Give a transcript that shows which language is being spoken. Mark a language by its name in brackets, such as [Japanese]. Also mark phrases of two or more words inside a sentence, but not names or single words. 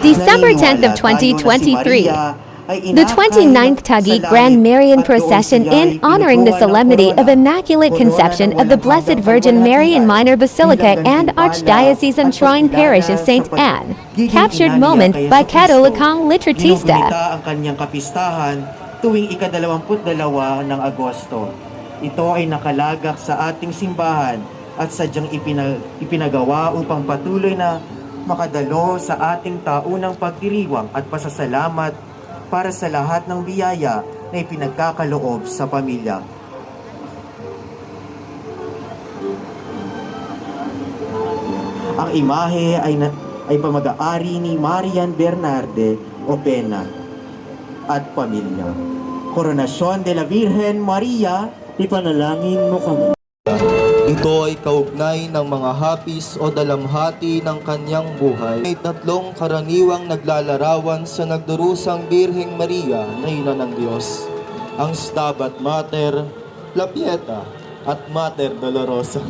[English] December 10th of 2023, the 29th Taguig Grand Marian Procession in honoring the solemnity of Immaculate Conception of the Blessed Virgin Mary in Minor Basilica and Archdiocesan Shrine Parish of St. Anne. Captured moment by Katolikang Litratista. [Filipino] Ginugita ang kanyang kapistahan tuwing ika-22 ng Agosto. Ito ay nakalagak sa ating simbahan at sadyang ipinagawa upang patuloy na makadalo sa ating taunang pagdiriwang at pasasalamat para sa lahat ng biyaya na ipinagkakaloob sa pamilya. Ang imahe ay pamag-aari ni Marian Bernarde Opena at pamilya. Koronasyon de la Virgen Maria, ipanalangin mo kami. Ito ay kaugnay ng mga hapis o dalamhati ng kanyang buhay. May tatlong karaniwang naglalarawan sa nagdurusang Birheng Maria na ina ng Diyos. Ang Stabat Mater, La Pieta, at Mater Dolorosa.